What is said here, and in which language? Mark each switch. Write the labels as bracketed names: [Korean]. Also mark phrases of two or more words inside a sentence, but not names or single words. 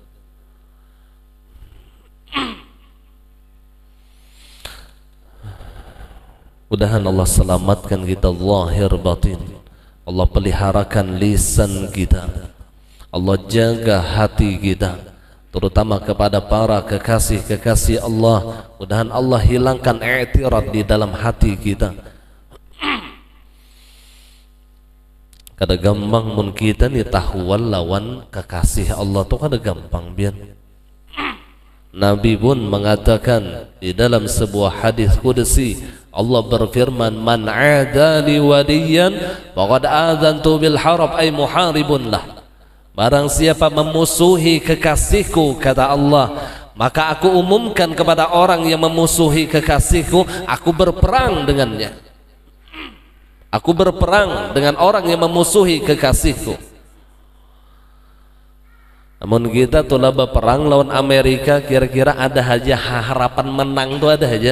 [Indonesian] Mudahan Allah selamatkan kita zahir batin. Allah peliharakan lisan kita, Allah jaga hati kita, terutama kepada para kekasih-kekasih Allah. Mudahan Allah hilangkan i'tirad di dalam hati kita. [Banjar] Kada gampang mun kita ni tahwal lawan kekasih Allah tu kada gampang biar. [Indonesian] Nabi pun mengatakan di dalam sebuah hadis qudsi, Allah berfirman, [Arabic] من عادى لي وليا فقد آذنته بالحرب، أي محارب له. [Indonesian] Barang siapa memusuhi kekasihku, kata Allah, maka aku umumkan kepada orang yang memusuhi kekasihku, aku berperang dengannya. Aku berperang dengan orang yang memusuhi kekasihku. Namun kita tuh laba perang lawan Amerika, kira-kira ada aja harapan menang tuh ada aja.